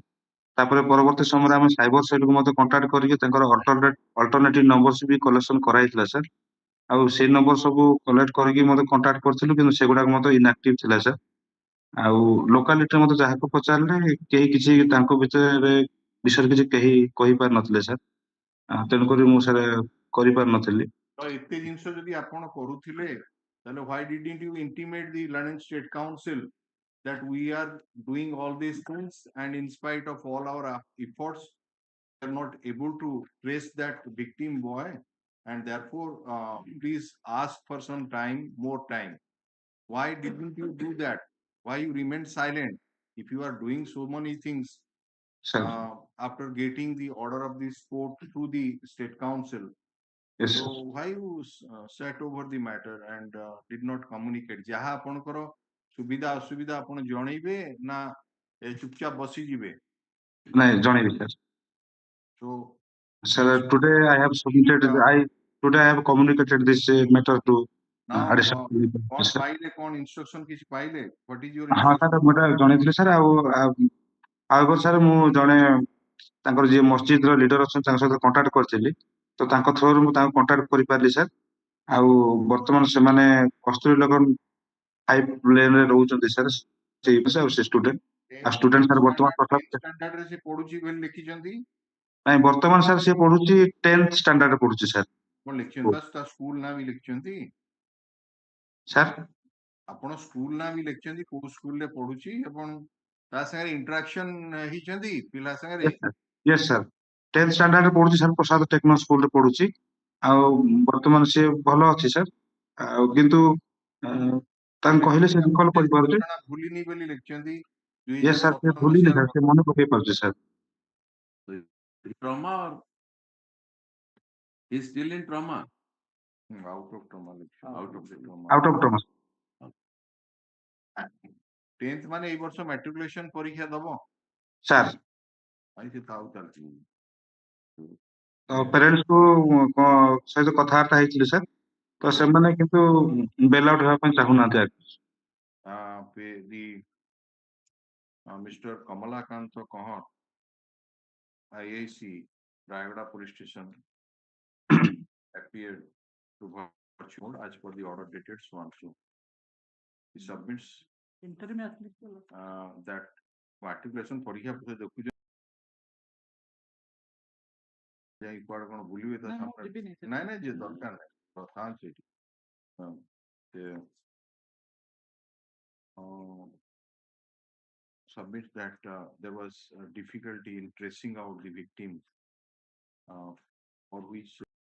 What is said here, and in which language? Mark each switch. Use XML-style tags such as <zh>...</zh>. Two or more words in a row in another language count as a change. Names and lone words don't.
<or>ତାପରେ ପରବର୍ତ୍ତୀ ସମୟରେ ଆମେ ସାଇବର ସେଲକୁ ମଧ୍ୟ କଣ୍ଟାକ୍ଟ କରିକି ତାଙ୍କର</or> <en>alternative number</en> <or>ବି କଲେକ୍ସନ କରାଯାଇଥିଲା ସାର୍, ଆଉ ସେଇ ନମ୍ବର ସବୁ କଲେକ୍ଟ କରିକି ମଧ୍ୟ କଣ୍ଟାକ୍ଟ କରିଥିଲୁ, କିନ୍ତୁ ସେଗୁଡାକ ମଧ୍ୟ ଇନଆକ୍ଟିଭ ଥିଲା ସାର୍। ଆଉ ଲୋକାଲିଟିରେ ମଧ୍ୟ ଯାହାକୁ ପଚାରିଲେ କେହି କିଛି ତାଙ୍କ ବିଷୟରେ କିଛି କେହି କହିପାରିନଥିଲେ ସାର୍, ତେଣୁକରି ମୁଁ ସାର୍ କରିପାରିନଥିଲି। ତ ଏତେ ଜିନିଷ ଯଦି ଆପଣ କରୁଥିଲେ, ତାହେଲେ</or> <en>why didn't you intimate the London State Council that we are doing all these things, and in spite of all our efforts, we are not able to trace that victim boy, and therefore please ask for some time, more time. Why didn't you do that? Why you remain silent? If you are doing so many things after getting the order of this court through the state council, Yes, so sir. why you sat over the matter and did not communicate?</en> <or>ଯାହା ଆପଣଙ୍କର ସୁବିଧା ଅସୁବିଧା ଆପଣ ଜଣେଇବେ ନା ଚୁପଚାପ ବସିଯିବେ? ନାଇଁ ଜଣେଇବି ସାର୍।</or> <en>So sir, today I have communicated this matter to now additional</en> <or>କଣ ପାଇଲେ, କଣ instruction କିଛି ପାଇଲେ?</or> <en>What is your ହଁ instruction?</en> <or>ସାର୍ ମୁଁ ଏଟା ଜଣେଇଥିଲି ସାର୍। ଆଉ ସାର୍ ମୁଁ ଜଣେ ତାଙ୍କର ଯିଏ ମସଜିଦର ଲିଡର ଅଛନ୍ତି ତାଙ୍କ ସହିତ କଣ୍ଟାକ୍ଟ କରିଥିଲି, ତ ତାଙ୍କ ଥ୍ରୋରୁ ମୁଁ ତାଙ୍କୁ କଣ୍ଟାକ୍ଟ କରିପାରିଲି ସାର୍। ଆଉ ବର୍ତ୍ତମାନ ସେମାନେ କସ୍ତୁରୀ ନଗର 5 ଲେନରେ ରହୁଛନ୍ତି ସାର୍, ସେଇ ଆଉ ସେ ଷ୍ଟୁଡେଣ୍ଟ ସାର୍ ବର୍ତ୍ତମାନ ଷ୍ଟାଣ୍ଡାର୍ଡରେ ସେ ପଢୁଛି ବୋଲି ଲେଖିଛନ୍ତି? ନାଇଁ ବର୍ତ୍ତମାନ ସାର୍ ସେ ପଢୁଛି 10th ଷ୍ଟାଣ୍ଡାର୍ଡରେ ପଢୁଛି ସାର୍। କଣ ଲେଖିଛନ୍ତି? ବାସ୍ ତା ସ୍କୁଲ ନାଁ ବି ଲେଖିଛନ୍ତି ସାର୍? ଆପଣ ସ୍କୁଲ ନାଁ ବି ଲେଖିଛନ୍ତି, କୋଉ ସ୍କୁଲରେ ପଢୁଛି ଏବଂ ତା ସାଙ୍ଗରେ ଇଣ୍ଟରାକ୍ସନ ହେଇଛନ୍ତି ପିଲା ସାଙ୍ଗରେ?</or> <en>Yes sir,</en> <or>10th ଷ୍ଟାଣ୍ଡାର୍ଡରେ ପଢୁଛି ସାର୍, ପ୍ରସାଦ ଟେକ୍ନୋ ସ୍କୁଲରେ ପଢୁଛି। ଆଉ ବର୍ତ୍ତମାନ ସେ ଭଲ ଅଛି ସାର୍, ଆଉ କିନ୍ତୁ ତାଙ୍କୁ କହିଲେ ସେ ରିକଲ୍ କରିପାରୁଛି। ଭୁଲିନି ବୋଲି ଲେଖିଛନ୍ତି।</or> <en>Yes sir,</en> <or>ସେ ଭୁଲିନି ସାର୍, ସେ ମନେ ପକେଇ ପାରୁଛି ସାର୍।</or> <en>Trauma or he's still in trauma? Out of trauma. Out of the trauma. Out of trauma.</en> <or>10th ମାନେ ଏଇ ବର୍ଷ ମ୍ୟାଟ୍ରିକୁଲେସନ ପରୀକ୍ଷା ଦବ ସାର୍? ସେ ଥାଉ ଚାଲିଛି। ପ୍ୟାରେଣ୍ଟସକୁ ସହିତ କଥାବାର୍ତ୍ତା ହେଇଥିଲି ସାର୍, ତ ସେମାନେ କିନ୍ତୁ</or> <en>bail out</en> <or>ହେବା ପାଇଁ ଚାହୁଁନାହାନ୍ତି।</or> <en>Mr. Kamalakant Kahar, IAC, Rayagada Police Station, appeared to virtual as per the order dated so. He submits that matriculation</en> <or>ପରୀକ୍ଷା ଦେଖୁଛ ଯାଇ କୁଆଡେ କଣ ବୁଲିବେ ତା ସାମ୍ନାରେ? ନାଇଁ ନାଇଁ ଯେ ଦରକାର ନାହିଁ, ପ୍ରଧାନ ସେଇଠି</or> <en>submits that there was difficulty in tracing out the victim, for which</en>